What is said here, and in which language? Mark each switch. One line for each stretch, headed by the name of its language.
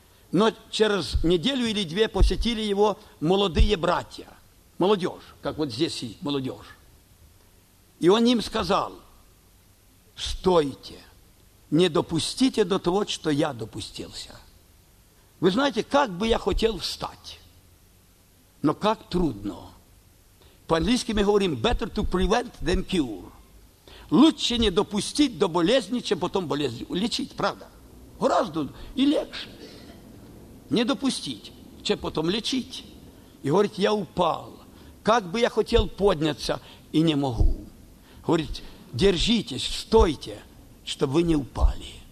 Russian: Но через неделю или две посетили его молодые братья, молодежь, как вот здесь молодежь. И он им сказал: «Стойте, не допустите до того, что я допустился». Вы знаете, как бы я хотел встать, но как трудно. По-английски мы говорим
English: «better to prevent than cure».
Russian: Лучше не допустить до болезни, чем потом болезнь лечить, правда? Гораздо и легче. Не допустить, чем потом лечить. И говорит, я упал. Как бы я хотел подняться, и не могу. Говорит, держитесь, стойте, чтобы вы не упали.